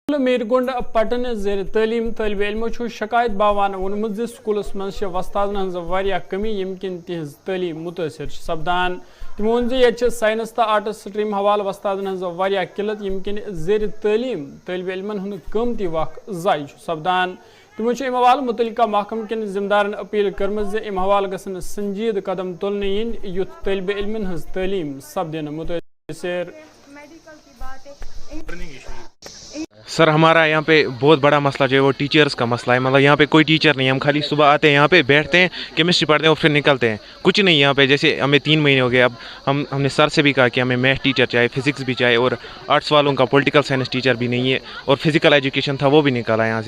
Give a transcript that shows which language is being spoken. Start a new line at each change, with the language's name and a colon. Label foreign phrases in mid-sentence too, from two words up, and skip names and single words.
Kashmiri: میرگنڈ پٹن زیر تعلیم طالب علمو شکایت باوان وونمت سکولس مز وستادن ہز کمی یم کن تہذ تعلیم متاثر سپدان تمو وون یہ سائنس تو
English: arts stream
Kashmiri: حوالہ وستادن ہز قلت یم کن زیر تعلیم طالب علمن ہند قیمتی وقت ضائع سپدان تمو ام حوالہ متعلقہ محکمہ کن ذمہ دارن اپیل کرم ام حوالہ گھن سنجید قدم تلن ین یوتھ طالب علمن ہز تعلیم سپدن متاثر.
Urdu: سر ہمارا یہاں پہ بہت بڑا مسئلہ جو ہے وہ ٹیچرز کا مسئلہ ہے. مطلب یہاں پہ کوئی ٹیچر نہیں ہے. ہم خالی صبح آتے ہیں یہاں پہ بیٹھتے ہیں کیمسٹری پڑھتے ہیں اور پھر نکلتے ہیں. کچھ نہیں یہاں پہ. جیسے ہمیں 3 مہینے ہو گئے. اب ہم نے سر سے بھی کہا کہ ہمیں
English: math teacher
Urdu: چاہیے, فزکس بھی چاہیے, اور آرٹس والوں کا
English: political science teacher
Urdu: بھی نہیں ہے, اور
English: physical education
Urdu: تھا وہ بھی نکالا یہاں سے.